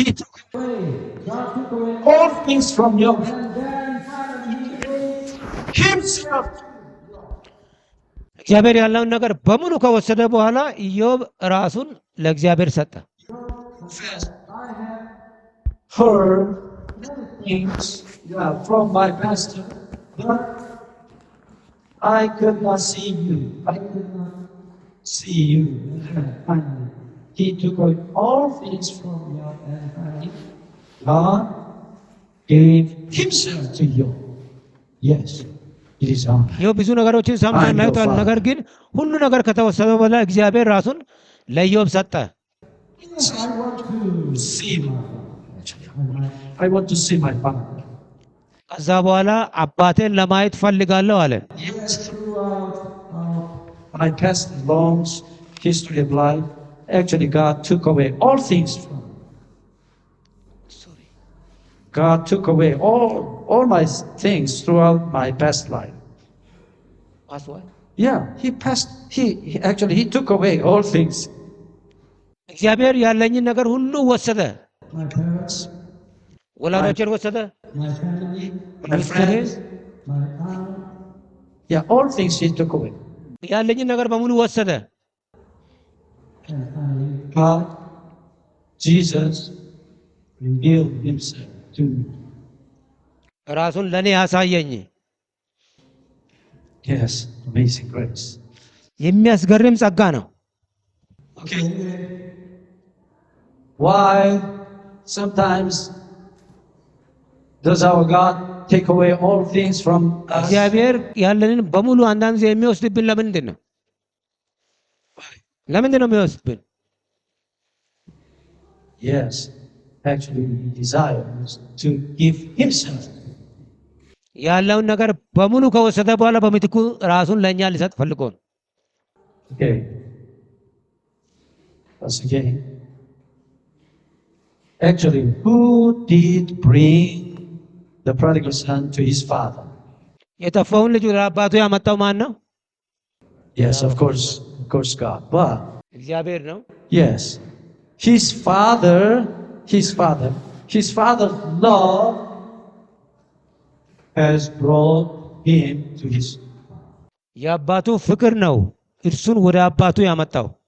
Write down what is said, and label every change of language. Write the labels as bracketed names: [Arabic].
[English] He took away all things from Job. Himself. [Amharic] እግዚአብሔር ያለውን ነገር በሙሉ ከወሰደ በኋላ ኢዮብ ራሱን ለእግዚአብሔር ሰጠ። [English] Confessed, I have heard many things from my pastor, but I could not see you. I could not see you. Finally, he took away all things from you, and finally, God gave Himself to you. Yes, it is on. [Amharic] ኢዮብ ብዙ ነገሮችን ሰምቷል፣ አይቷል። ነገር ግን ሁሉ ነገር ከተወሰደ በኋላ እግዚአብሔር ራሱን ለኢዮብ ሰጠ። [English] Yes, I want to see my father. I want to see my father. [Amharic] ከዛ በኋላ አባቴን ለማየት ፈልጋለሁ አለ። [English] Yes, throughout my past long history of life, actually God took away all things from me. God took away all my things throughout my past life. Yeah, he took away all things. [Amharic] እግዚአብሔር ያለኝን ነገር ሁሉ ወሰደ። [English] My parents, [Amharic] ወላጆችን ወሰደ፣ [English] my family, my friends, my honor. Yeah, all things he took away. [Amharic] ያለኝን ነገር በሙሉ ወሰደ። [English] And finally, God, Jesus, revealed Himself to me. [Amharic] ራሱን ለኔ ያሳየኝ። [English] Yes, amazing grace. [Amharic] የሚያስገርም ጸጋ ነው። [English] Okay. Why sometimes does our God take away all things from us? [Amharic] እግዚአብሔር ያለንን በሙሉ አንዳንድ ጊዜ የሚወስድብን ለምንድን ነው? ለምንድን ነው የሚወስድብን? [English] Yes, actually He desires to give Himself. [Amharic] ያለውን ነገር በሙሉ ከወሰደ በኋላ በምትኩ ራሱን ለእኛ ሊሰጥ ፈልጎ ነው። [English] Okay. Once again. Actually, who did bring the prodigal son to his father? [Amharic] የጠፋውን ልጅ ወደ አባቱ ያመጣው ማን ነው? [English] Yes, of course God. But [Amharic] እግዚአብሔር ነው። [English] yes, his father's love has brought him to his. [Amharic] የአባቱ ፍቅር ነው እርሱን ወደ አባቱ ያመጣው።